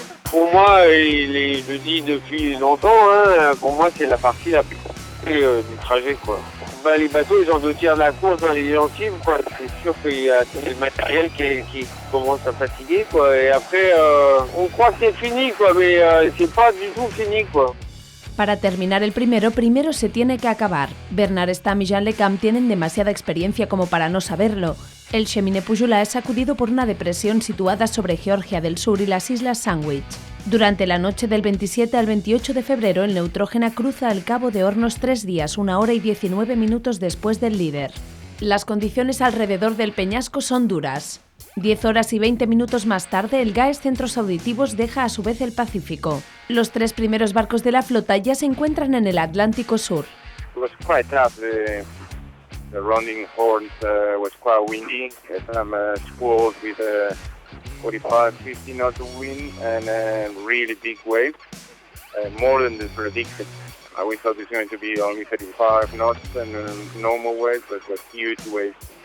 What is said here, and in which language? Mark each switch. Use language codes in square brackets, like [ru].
[fr] Pour moi, il le dit depuis longtemps, hein, pour moi c'est la partie la plus compliquée du trajet quoi. Les bateaux ils ont 2 tiers de la course dans les gencives quoi. C'est sûr qu'il y a le matériel qui commence à fatiguer quoi. Et après on croit que c'est fini quoi, mais c'est pas du tout fini quoi. [es] Para terminar el primero se tiene que acabar. Bernard Stamm y Jean Le Cam tienen demasiada experiencia como para no saberlo. El Cheminée Pujoulà es sacudido por una depresión situada sobre Georgia del Sur y las Islas Sandwich. Durante la noche del 27 al 28 de febrero, el Neutrógena cruza el Cabo de Hornos 3 días, 1 hora y 19 minutos después del líder. Las condiciones alrededor del peñasco son duras. 10 horas y 20 minutos más tarde, el GAES Centros Auditivos deja a su vez el Pacífico. Los 3 primeros barcos de la flota ya se encuentran en el Atlántico Sur. [en] It was quite tough. The rounding horns was quite windy. Some squalls with 45-50 knots of wind and really big waves, more than the predicted. We thought it was going to be only 35 knots and normal waves, but it was huge waves.